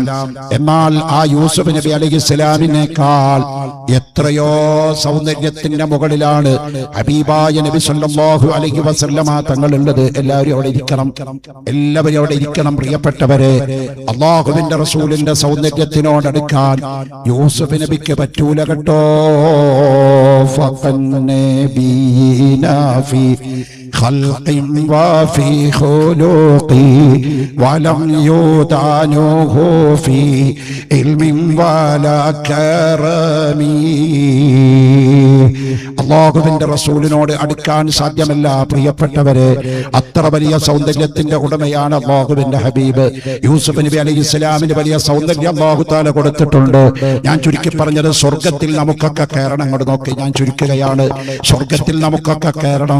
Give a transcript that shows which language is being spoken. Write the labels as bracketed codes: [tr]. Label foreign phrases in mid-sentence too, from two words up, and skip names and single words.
[ml] എന്നാൽ ആ യൂസുഫ് നബി അലൈഹിസ്സലാമിനേക്കാൾ എത്രയോ സൗന്ദര്യത്തിന്റെ മുകളിലാണ് ഹബീബായ നബി [ar] صلى الله عليه وسلم [ml] തങ്ങളുള്ളത്. എല്ലാവരും അവിടെ ഇരിക്കണം, എല്ലാവരും അവിടെ ഇരിക്കണം. പ്രിയപ്പെട്ടവരെ, അല്ലാഹുവിന്റെ റസൂലിന്റെ സൗന്ദര്യത്തിനോടടുക്കാൻ യൂസുഫ് നബിക്ക് പറ്റൂല കേട്ടോ. [ar] خلق وفي خلق ولم يدانه في علم ولا كرم. [ml] അള്ളാഹുവിന്റെ റസൂലിനോട് അടുക്കാൻ സാധ്യമല്ല. പ്രിയപ്പെട്ടവരെ, അത്ര വലിയ സൗന്ദര്യത്തിന്റെ ഉടമയാണ് അള്ളാഹുവിന്റെ ഹബീബ്. യൂസുഫ് നബി അലൈഹിസ്സലാമിന് വലിയ സൗന്ദര്യം [ar] الله تعالى [ml] കൊടുത്തിട്ടുണ്ട്. ഞാൻ ചുരുക്കി പറഞ്ഞത് സ്വർഗത്തിൽ നമുക്കൊക്കെ കയറണം. അങ്ങോട്ട് നോക്കി, ഞാൻ ചുരുക്കുകയാണ്. സ്വർഗത്തിൽ നമുക്കൊക്കെ കയറണം.